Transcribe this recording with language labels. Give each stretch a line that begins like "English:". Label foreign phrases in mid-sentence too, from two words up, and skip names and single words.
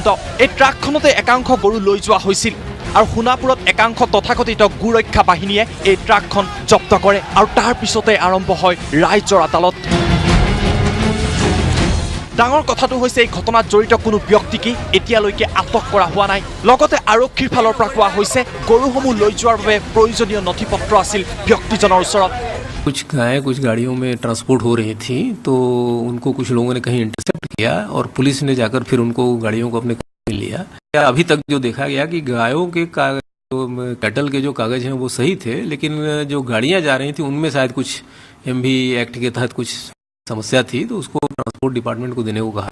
Assamese: এই ট্ৰাকখনতে একাংশ গৰু লৈ যোৱা হৈছিল, আৰু সোণাপুৰত একাংশ তথাকথিত গো ৰক্ষা বাহিনীয়ে এই ট্ৰাকখন জব্দ কৰে, আৰু তাৰ পিছতে আৰম্ভ হয় ৰাইজৰ আদালত। ডাঙৰ কথাটো হৈছে এই ঘটনাত জড়িত কোনো ব্যক্তিকে এতিয়ালৈকে আটক কৰা হোৱা নাই। লগতে আৰক্ষীৰ ফালৰ পৰা কোৱা হৈছে গৰুসমূহ লৈ যোৱাৰ বাবে প্ৰয়োজনীয় নথি পত্ৰ আছিল ব্যক্তিজনৰ ওচৰত।
Hindi: कुछ गायें कुछ गाड़ियों में ट्रांसपोर्ट हो रही थी, तो उनको कुछ लोगों ने कहीं इंटरसेप्ट किया और पुलिस ने जाकर फिर उनको गाड़ियों को अपने में लिया। अभी तक जो देखा गया कि गायों के कैटल के जो कागज हैं वो सही थे, लेकिन जो गाड़ियां जा रही थी उनमें शायद कुछ एमवी एक्ट के तहत कुछ समस्या थी, तो उसको
English: transport department
Hindi: को देने को कहा।